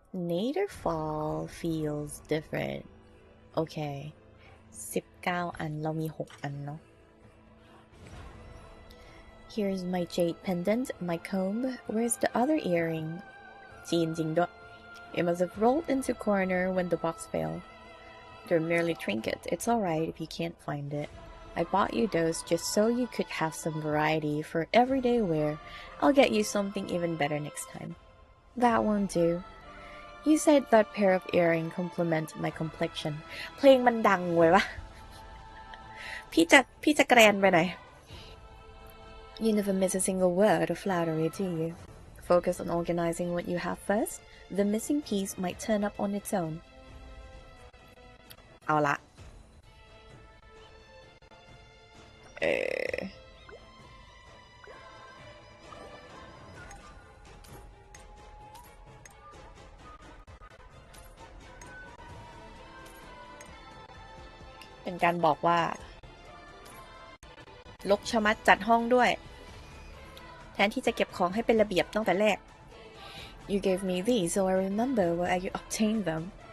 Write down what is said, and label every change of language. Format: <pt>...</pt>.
<en>Nether Fall feels different</en> <th>โอเค19อันเรามี6อันเนาะ</th> <en>Here's my jade pendant, my comb. Where's the other earring?</en> <th>จีนจริงด้วย</th> <en>It must have rolled into corner when the box fell. They're merely trinkets. It's alright if you can't find it. I bought you those just so you could have some variety for everyday wear. I'll get you something even better next time. That won't do. You said that pair of earring complement my complexion.</en> <th>เพลงมันดังเว้ยวะ พี่จะแกรนไปไหน</th> <en>You never miss a single word of flattery, do you? Focus on organizing what you have first. The missing piece might turn up on its own.</en> <th>เอาละเป็นการบอกว่าลกชะมัดจัดห้องด้วยแทนที่จะเก็บของให้เป็นระเบียบตั้งแต่แรก</th> <en>You gave me these so I remember where you obtained them.</en>